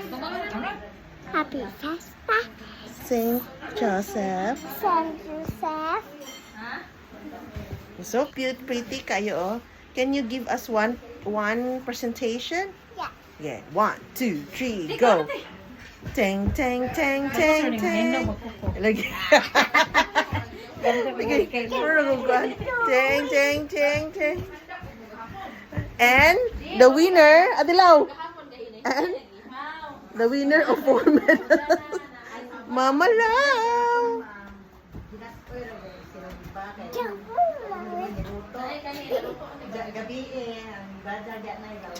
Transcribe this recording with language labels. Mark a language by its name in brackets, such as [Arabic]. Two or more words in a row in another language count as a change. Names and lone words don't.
[English] Happy Fiesta, Saint Joseph. San Joseph. So cute, pretty kayo, oh. Can you give us one presentation? Yeah. Yeah, 1, 2, 3, go. Tang, tang, tang, tang, tang. [Filipino] Lagi. Lagi. Tang, tang, tang, tang. [English] And the winner, Adilaw. And the winner of 4 medals, Mama Lau. Jump.